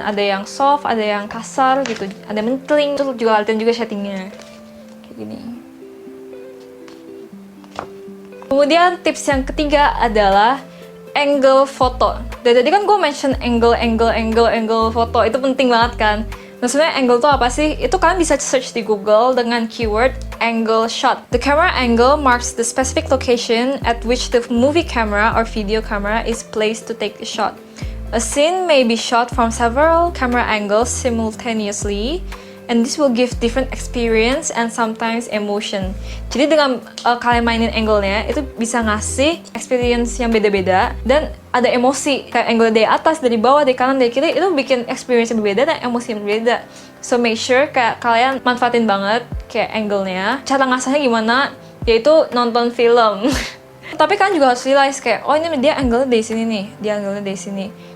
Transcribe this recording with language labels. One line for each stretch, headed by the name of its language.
Indonesian: Ada yang soft, ada yang kasar gitu. Ada yang mentling. Terus juga latihan juga shadingnya. Kayak gini. Kemudian tips yang ketiga adalah angle foto. Dari tadi kan gue mention angle foto. Itu penting banget kan. Nah, sebenarnya angle itu apa sih? Itu kalian bisa search di Google dengan keyword angle shot.
English: The camera angle marks the specific location at which the movie camera or video camera is placed to take the shot. A scene may be shot from several camera angles simultaneously, and this will give different experience and sometimes emotion.
Indonesian: Jadi dengan kalian mainin angle-nya, itu bisa ngasih experience yang beda-beda dan ada emosi. Kayak angle dari atas, dari bawah, dari kanan, dari kiri, itu bikin experience yang berbeda dan emosi yang berbeda.
English: So make sure
Indonesian: kayak kalian manfaatin banget kayak angle-nya. Cara ngasahnya gimana? Yaitu nonton film. Tapi kalian juga harus realize kayak, oh ini dia angle dari sini nih, dia angle dari sini.